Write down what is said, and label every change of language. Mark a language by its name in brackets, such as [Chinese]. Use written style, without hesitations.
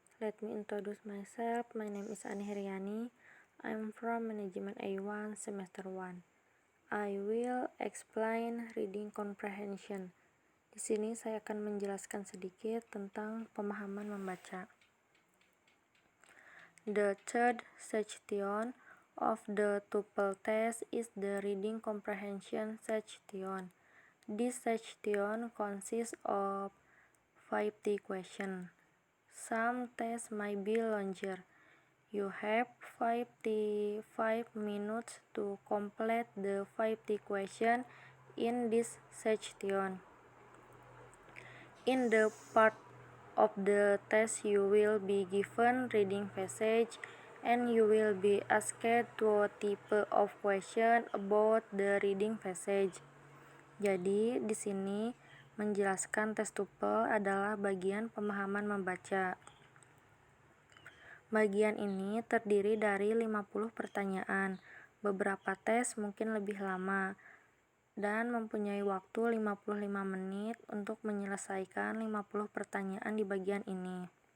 [English] Let me introduce myself. My name is Ani Heriani. I'm from Management A1 Semester 1. I will explain reading comprehension. [Indonesian] Di sini saya akan menjelaskan sedikit tentang pemahaman membaca. [English] The third section of the tuple test is the reading comprehension section. This section consists of 50 questions. Some tests might be longer. You have 55 minutes to complete the 50 questions in this section. In the part of the test, you will be given reading passage and you will be asked two type of question about the reading passage. [Indonesian] Jadi, di sini menjelaskan tes TOEFL adalah bagian pemahaman membaca. Bagian ini terdiri dari 50 pertanyaan. Beberapa tes mungkin lebih lama dan mempunyai waktu 55 menit untuk menyelesaikan 50 pertanyaan di bagian ini.